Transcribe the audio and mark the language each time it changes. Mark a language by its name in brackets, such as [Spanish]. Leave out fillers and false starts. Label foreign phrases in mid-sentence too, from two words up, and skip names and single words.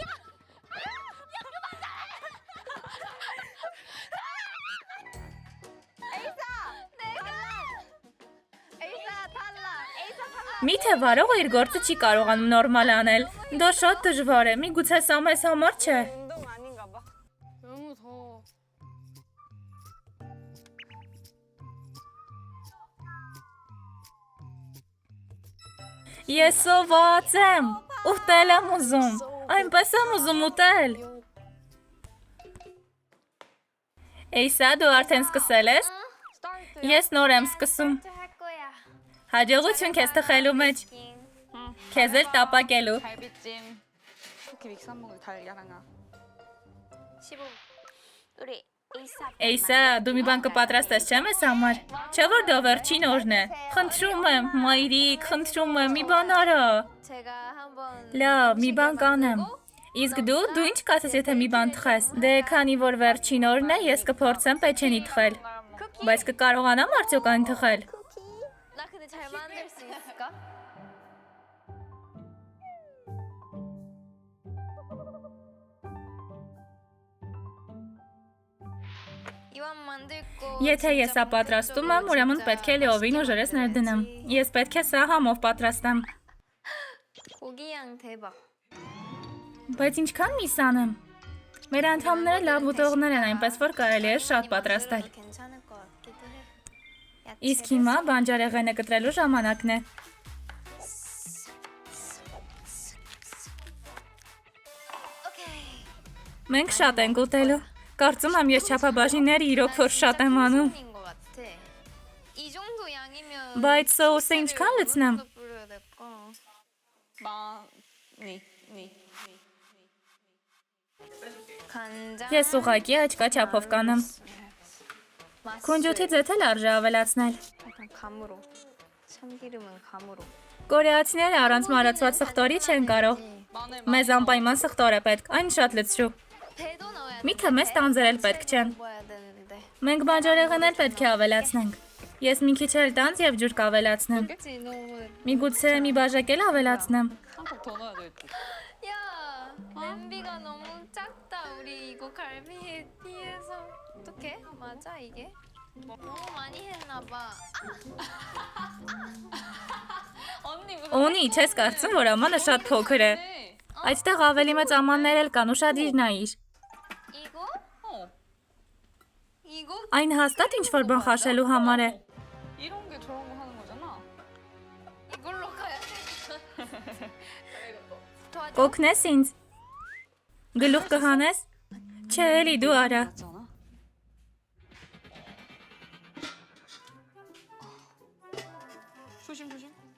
[Armenian] Միթե վարողը իր գործը չի կարողանում նորմալ անել։ Դա շատ դժվար է, միգուցե սա մեզ համար չէ։ [Korean] 운동 아닌가 봐. 너무 더워. [Armenian] Ես սոված եմ, ուտել եմ ուզում, այնպես եմ ուզում ուտել։ Էյսա, դու արդեն սկսել ես։ Ես նոր եմ սկսում։ [Korean] 할 거야. [Armenian] Հաջողություն քեզ թխելու մեջ, քեզ էլ տապակելու։ [Korean] 갈비찜. 쿠키 믹스 한 모금 달걀하나. 15. 우리 에이사. [Armenian] Էյսա, դու մի բան կպատրաստես չէ՞ մեզ համար։ Չէ՞ որ դա վերջին օրն է։ Խնդրում եմ, մայրիկ, խնդրում եմ, մի բան արա։ [Korean] 제가 한번 [Armenian] Լավ, մի բան կանեմ։ Իսկ դու ինչ կասես, եթե մի բան թխես։ Դե, քանի որ վերջին օրն է, ես կփորձեմ պեչենի թխել։ Բայց կկարողանամ արդյոք այն թխել։ [Korean] 나 근데 잘 만들 수 있을까? 이왕 만들 거 [Armenian] Եթե ես սա պատրաստում եմ, ուրեմն պետք է լիովին ուժերս ներդնեմ։ Ես պետք է սա համով պատրաստեմ։ [Korean] 고기향 대박. [Armenian] Բայց ինչքան միս անեմ։ Մեր անդամները լավ ուտողներ են, այնպես որ կարելի է շատ պատրաստել։ [Korean] 괜찮을 것 같기도 해. [Armenian] Իսկ հիմա բանջարեղենը կտրելու ժամանակն է։ [Korean] 오케이. [Armenian] Մենք շատ ենք ուտելու։ Կարծում եմ ես չափաբաժինները իրոք որ շատ եմ անում։ [Korean] 인것 같아. 이 정도 양이면 [Armenian] Բայց սոուսը ինչքան լցնեմ։ [Korean] 또 뿌려야 될까? 많이. 간장. [Armenian] Ես ուղղակի աչքա չափով կանեմ։ Քունջութի ձեթել արժե ավելացնել։ [Korean] 약간 감으로. 참기름은 감으로. [Armenian] Կորեացիները առանց մարացված սխտորի չեն կարող։ [Korean] 마늘 [Armenian] Մեզ անպայման սխտոր է պետք, այն շատ լցրու։ [Korean] 배도 넣어야 돼. [Armenian] Միքը մեզ տանձրել պետք չեն։ [Korean] 먹어야 되는데. [Armenian] Մենք բանջարեղեն էլ պետք է ավելացնենք։ Ես մի քիչ էլ տանձ եւ ջուր կավելացնեմ։ [Korean] 그치 너무. [Armenian] Միգուցե մի բաժակ էլ ավելացնեմ։ [Korean] 한컵 더 넣어야 되겠다. 야 냄비가 너무 작다. 우리 이거 갈비에 비해서. 어떡해? 맞아 이게? 너무 많이 했나 봐. 언니 무슨 [Armenian] Օնի, չես կարծում, որ ամանը շատ փոքր է։ Այդտեղ ավելի մեծ ամաններ էլ կան, ուշադիր նայիր։ [Korean] 이거? 어. 이거? [Armenian] Այն հաստատ ինչ-որ բան խաշելու համար է։ [Korean] 이런 게 저런 거 하는 거잖아. 이걸로 가야 돼. 도와줘. [Armenian] Կօգնես ինձ։ Գլուխ կհանես։ Չէ, էլի դու արա։ [Korean] 맞잖아. 조심 조심.